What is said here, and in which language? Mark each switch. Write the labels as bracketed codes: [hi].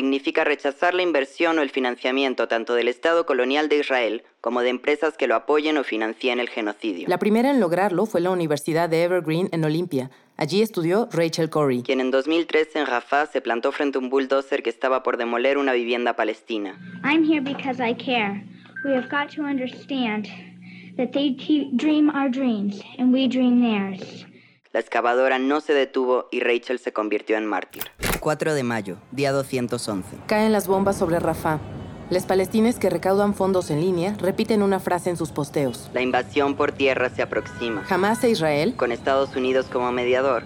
[es] Significa rechazar la inversión o el financiamiento tanto del Estado colonial de Israel como de empresas que lo apoyen o financien el genocidio. La primera en lograrlo fue la Universidad de Evergreen en Olympia. Allí estudió Rachel Corey, quien en 2003 en Rafah se plantó frente a un bulldozer que estaba por demoler una vivienda palestina. [en] I'm here because I care. We have got to understand that they dream our dreams and we dream theirs. [es] La excavadora no se detuvo y Rachel se convirtió en mártir. 4 de mayo, día 211. Caen las bombas sobre Rafah. Los palestines que recaudan fondos en línea repiten una frase en sus posteos. La invasión por tierra se aproxima. Hamas e Israel, con Estados Unidos como mediador,